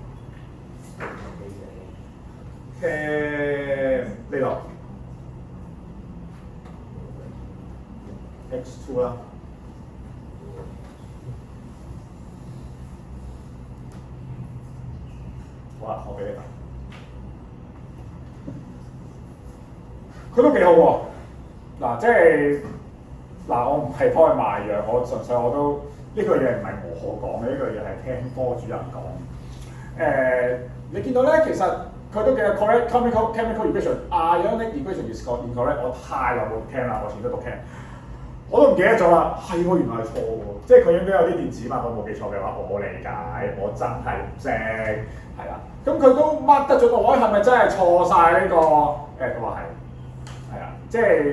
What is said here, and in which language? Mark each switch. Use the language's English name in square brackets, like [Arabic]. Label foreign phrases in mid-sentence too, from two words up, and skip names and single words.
[Cantonese] cam 呢度 X2 啦，好啦，我俾你睇，佢都幾好喎。即係我唔係幫佢賣藥，我純粹我都呢個嘢唔係我講嘅，呢個嘢係聽科主任講。你見到咧，其實佢都嘅 [English] correct chemical equation ionic equation is incorrect。 [Cantonese] 我太耐冇聽啦，我全都讀聽，我都唔記得咗啦。係喎，原來係錯喎，即係佢應該有啲電子碼，我冇記錯嘅話，我理解，我真係唔識，係啦。咁佢都 mark 得咗個位，係咪真係錯晒呢個？佢話係啊，即係。